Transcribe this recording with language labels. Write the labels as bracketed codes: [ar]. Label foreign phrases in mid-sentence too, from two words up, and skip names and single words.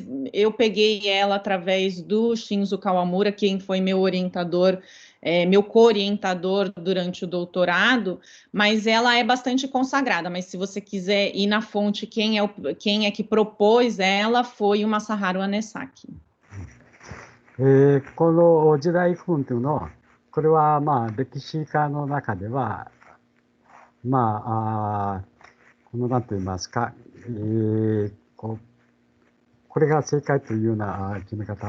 [pt] Eu peguei ela através do Shinzo Kawamura, quem foi meu orientador, meu co-orientador durante o doutorado, mas ela é bastante consagrada. Mas se você quiser ir na fonte, quem é que propôs ela foi o Masaharu Anesaki. [ja] この時代区分というのは、これは歴史家の中ではこの何と言いますか、これが正解というような決め方